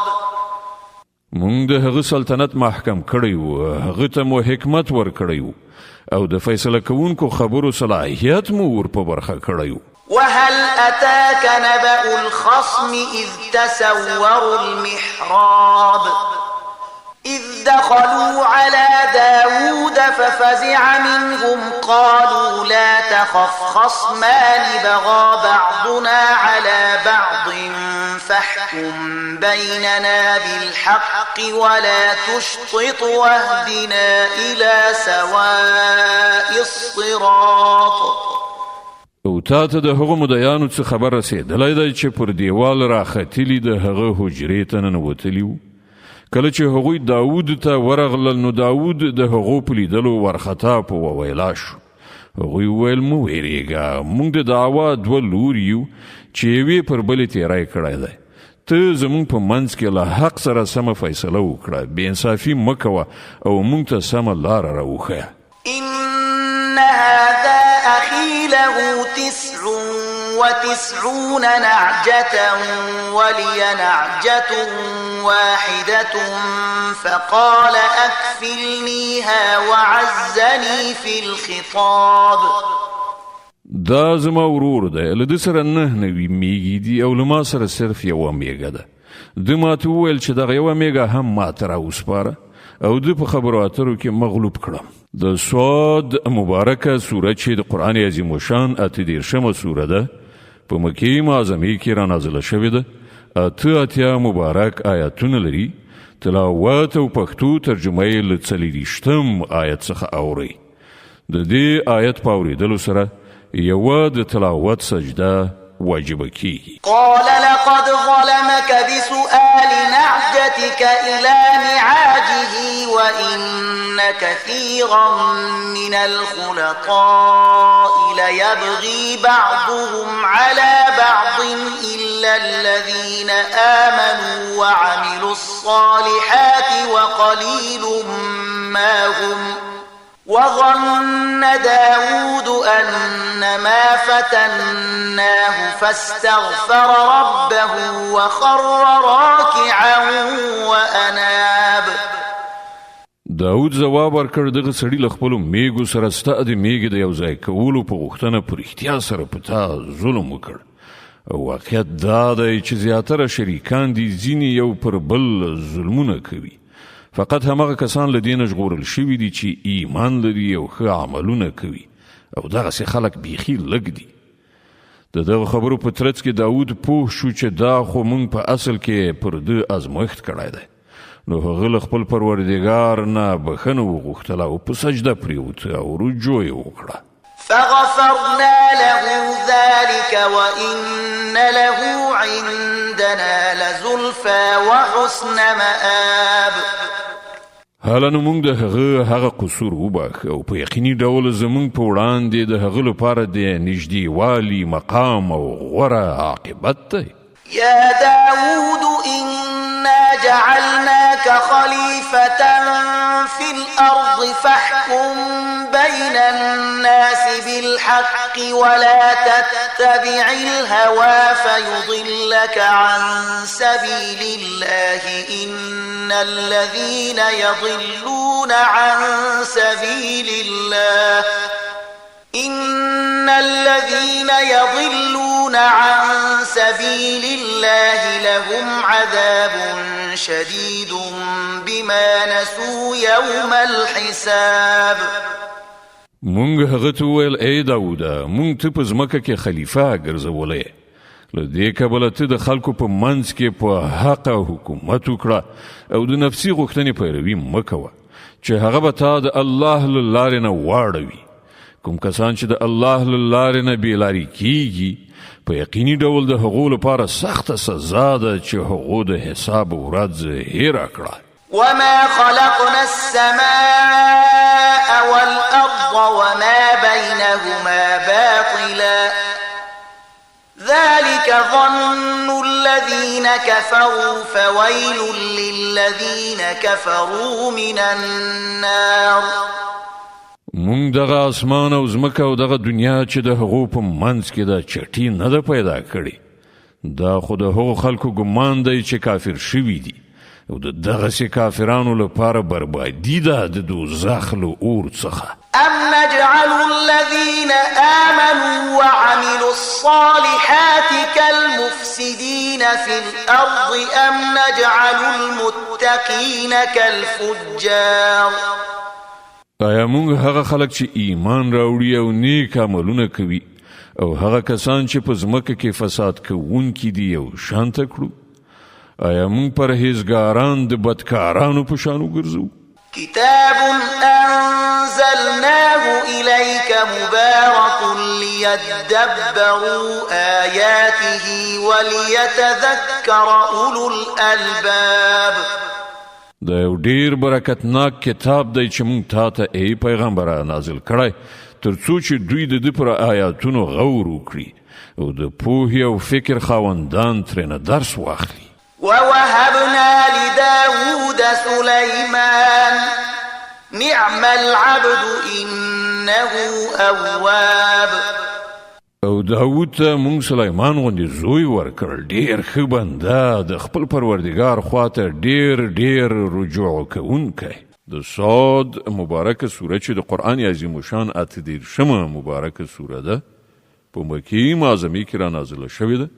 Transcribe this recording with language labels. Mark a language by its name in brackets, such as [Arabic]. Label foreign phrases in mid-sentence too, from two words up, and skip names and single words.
[Pashto] مونږ د هغه سلطنت محکم کړی و، هغه ته مو حکمت ورکړی و او د فیصله کوونکو خبرو صلاحیت مو ور په برخه کړی و. [Arabic] وهل أتاك نبأ الخصم إذ تسوروا المحراب إذ دخلوا على داود ففزع منهم قالوا لا تخف خصمان بغى بعضنا على بعض فاحكم بيننا بالحق ولا تشطط واهدنا إلى سواء الصراط. [Pashto] او تا ته د هغو مدیانو څه خبر رسېدلی دی چې پر دیوال راختلي د هغه حجرې ته ننوتلي وو. کله چې هغوی داود ته ورغلل نو داود د هغو په لیدلو وارخطا په وویلا شو. هغوی وویل مه ویرېږه، موږ د دعوا دوه لوري یو چې یوې پر بلې تیری کړی دی. ته زموږ په منځ کې له حق سره سمه فیصله وکړه، بېانصافي مه کوه او موږ ته سمه لاره راوښیه. [Arabic] إن هذا أخي له 99 نعجة ولي نعجة واحدة فقال أكفلنيها وعزني في الخطاب. [Pashto] دا زما ورور دی، له ده سره 9 نوي میږي دي او له ما سره صرف یوه میږه ده. ده ماته وویل چې دغه یوه میږه هم ماته راوسپاره او ده په خبرو اترو کې مغلوب کړم. د صاد مبارکه سوره چې د قرآن عظیم الشان 38مه سوره ده په مکې معظمې کې را نازله شوې ده. 88 مبارک آیاتونه لري. تلاوت او پښتو ترجمه یې له 40 آیت څخه اورئ. د دې آیت په اورېدلو سره یوه د تلاوت سجده واجبه کیږي. [Arabic] قال لقد ظلمك بسؤال نعجتك إلى نعاجه وإن كثيرا من الخلطاء ليبغي بعضهم على بعض إلا الذين آمنوا وعملوا الصالحات وقليل ما هم. وظن داود أنما فتناه فاستغفر ربه وخر راكعا وأناب. [Pashto] داود جواب ورکړ دغه سړي له خپلو میږو سره ستا د میږې د یو ځای کولو په غوښتنه په رښتیا سره په تا ظلم وکړ. واقعیت دا دی چې زیاتره شریکان دي ځینې یو پر بل ظلمونه کوي. فقط همغه کسان له دې نه ژغورل شوي دي چې ایمان لري او ښه عملونه کوي او دغسې خلک بیخي لږ دي. د دغه خبرو په ترڅ کې داود پوه شو چې دا خو موږ په اصل کې پر ده ازمایښت کړی دی. نو هغه له خپل پروردګار نه بښنه وغوښتله او په سجده پریوت او رجوع یې وکړه. [Arabic] فغفرنا له ذلك وإن له عندنا لزلفى وحسن مآب. [Pashto] حالا نو موږ د هغه قصور وباخ او په یقیني ډول زموږ په وړاندې د هغه لپاره د نږدې والي مقام او غوره عاقبت دی. [Arabic] يا داود إنا جعلناك خليفة في الأرض فاحكم بين الناس بالحق ولا تتبع الهوى فيضلك عن سبيل الله إن الذين يضلون عن سبيل الله لهم عذاب شديد بما نسوا يوم الحساب. [Pashto] مونږ هغه ته وویل ای داوده مونږ ته په ځمکه کې خلیفه ګرځولی له دې کبله ته د خلکو په منځ کې په حق حکومت وکړه او د نفسي غوښتنې پیروي مه کوه چې هغه به تا د الله له لارې نه واړوي. کوم کسان چې د الله له لارې نه بېلارې کیږي په یقیني ډول د هغو لپاره سخته سزا ده چې هغو د حساب ورځ هېره کړه. [Arabic] وما خلقنا السماء والأرض وما بينهما باطلا ذلك ظن الذين كفروا فويل للذين كفروا من النار. [Pashto] مونږ دغه اسمان او ځمکه او دغه دنیا چې د هغو په منځ کې ده چټي نه ده پیدا کړې. دا خو د هغو خلکو ګمان دی چې کافر شوي دي او د دغسې کافرانو لپاره بربادي ده د دوزخ له اور څخه. [Arabic] أم نجعل الذين آمنوا وعملوا الصالحات كالمفسدين في الأرض أم نجعل المتقين كالفجار. [Pashto] آیا مونږ هغه خلک چې ایمان راوړي او نیک عملونه کوي او هغه کسان چې په ځمکه کې فساد کوونکي دي یو شانته کړو؟ آیا مونږ پرهیزګاران د بدکارانو په شان وګرځو؟ [Arabic] كتاب أنزلناه إليك مبارك ليدبروا آياته وليتذكر أولو الألباب. [Pashto] دا یو ډیر برکتناک کتاب دی چې مونږ تا ته ای پیغمبره نازل کړی تر څو چې دوی د ده پر آیاتونو غور وکړي او د پوهې او فکر خاوندان ترېنه درس واخلي. [Arabic] ووهبنا لداود سليمان نعم العبد إنه أواب. [Pashto] او داود ته مونږ سلیمان غوندې زوی ورکړل ډیر ښه بنده د خپل پروردګار خواته ډیر رجوع کوونکی. د صاد مبارکه سوره چې د قرآن عظیم الشان 38 مبارکه سوره ده په مکې معظمې کې را نازله شوې ده.